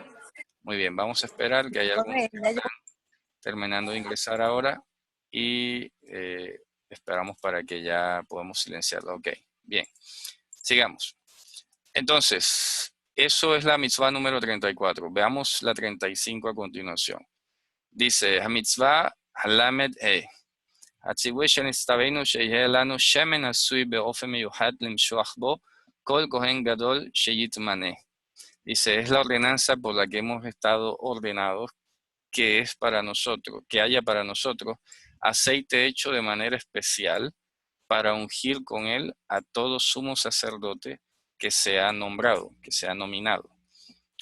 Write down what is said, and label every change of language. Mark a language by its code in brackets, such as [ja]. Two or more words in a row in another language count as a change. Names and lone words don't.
[es] Muy bien, vamos a esperar que haya algunos que están terminando de ingresar ahora y esperamos para que ya podamos silenciarlo. Ok, bien, sigamos. Entonces, eso es la mitzvah número 34. Veamos la 35 a continuación. Dice, [he] המצווה הלמד הציווי שנצטווינו שיהיה לנו שמן עשוי באופן מיוחד למשוח בו כל כהן גדול שיתמנה. [es] Dice, es la ordenanza por la que hemos estado ordenados, que es para nosotros, que haya para nosotros aceite hecho de manera especial para ungir con él a todo sumo sacerdote que sea nombrado, que sea nominado.